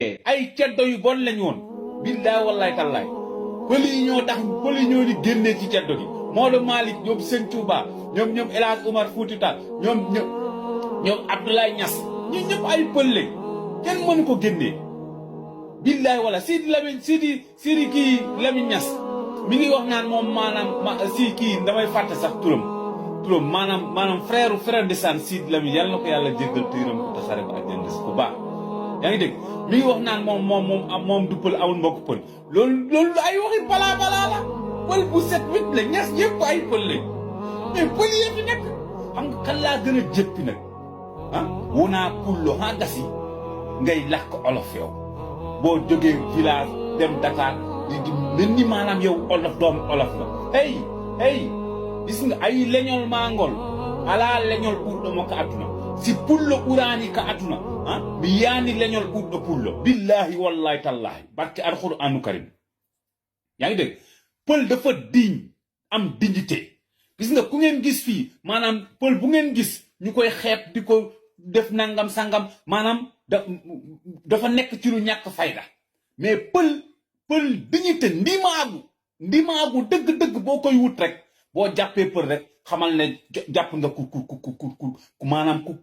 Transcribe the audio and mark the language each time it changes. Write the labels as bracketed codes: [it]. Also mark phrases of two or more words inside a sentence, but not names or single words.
[wo] ay ceddo yu bon lañ woon [ar] بالله والله تالله [wo] pël yi ñoo tax pël yi ñoo di génnee ci ceddo gi Maodo Malick ñoom Sëñ Touba ñoom El Hadj Omar Fouti Tall ñoom Abdoulaye Niass ñi ñëpp ay pël lañ kenn mënu ko génnee billaay wala Sidi kii Lamine Niass mi ngi wax naan moom maanaam si kii damay fàtte sax turam maanaam [fr] frère de [wo] san Sidi Lamine yàlla na ko yàlla jéggal te yërëm ko tasaare ko ak jënd bu baax yaa ngi dégg mi ngi wax naan moom du pël amul mbokk pël loolu ay waxi balaa la pël bu set wit la Niass yëpp ay pël lañ mais pël yi fi nekk xam nga kan laa gën a jëppi nag [ff] wonaa pullo [wo] gasi ngay làkk olof yow boo jógee village dem Dakar di mel ni maanaam yow doomu olof la hey gis nga ay [ff] leñol mangol ala leñol ɓurɗo mo ka aduna si pullo ɓurani ka aduna mi yaani leñol ɓurɗo pullo [ar] بالله والله تالله بركة القرآن [wo] karim yaa ngi dégg pël dafa am dignité gis nga ku ngeen gis fii maanaam pël bu ngeen gis ñu koy xeeb di ko def nangam sangam maanaam dafa nekk ci lu ñàkk fayda mais pël dignité ndimaagu dëgg-dëgg boo koy wut rek boo jàppee pël rek xamal ne jàpp nga ku maanaam ku